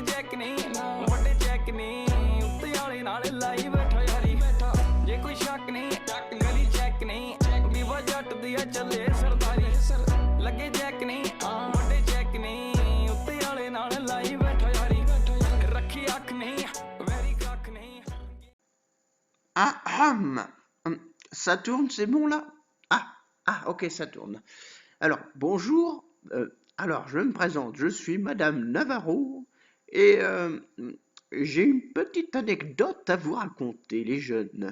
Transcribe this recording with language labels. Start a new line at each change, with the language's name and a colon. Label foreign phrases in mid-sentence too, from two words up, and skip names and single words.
Punjabi: ਜੈਕ ਨਹੀਂ ਵੱਡੇ ਜੈਕ ਨਹੀਂ ਉੱਤੇ ਵਾਲੇ ਨਾਲ ਲਾਈ ਬੈਠਾ ਯਾਰੀ ਜੇ ਕੋਈ ਸ਼ੱਕ ਨਹੀਂ ਗਲੀ ਚੈੱਕ ਨਹੀਂ ਬੀਬਾ ਜੱਟ ਦੀ ਆ ਚੱਲੇ ਸਰਦਾਰੀ ਲੱਗੇ ਜੈਕ ਨਹੀਂ ਵੱਡੇ ਜੈਕ ਨਹੀਂ ਉੱਤੇ ਵਾਲੇ ਨਾਲ ਲਾਈ ਬੈਠਾ ਯਾਰੀ ਰੱਖੀ ਅੱਖ ਨਹੀਂ ਵੈਰੀ ਕੱਖ ਨਹੀਂ
French: Ça tourne, c'est bon là? Ok, ça tourne. Alors, bonjour. Alors, je me présente. Je suis Madame Navarro et j'ai une petite anecdote à vous raconter, les jeunes.